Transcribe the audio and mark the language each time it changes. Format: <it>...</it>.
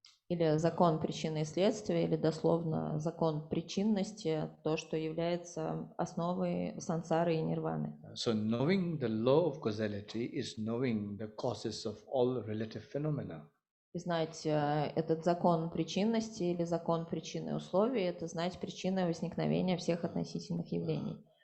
<ru>Или закон причины и следствия, или дословно закон причинности, то, что является основой сансары и нирваны.</ru> <en>So knowing the law of causality is knowing the causes of all relative phenomena.</en> <ru>И знать этот закон причинности или закон причины и условий, это знать причины возникновения всех относительных явлений.</ru>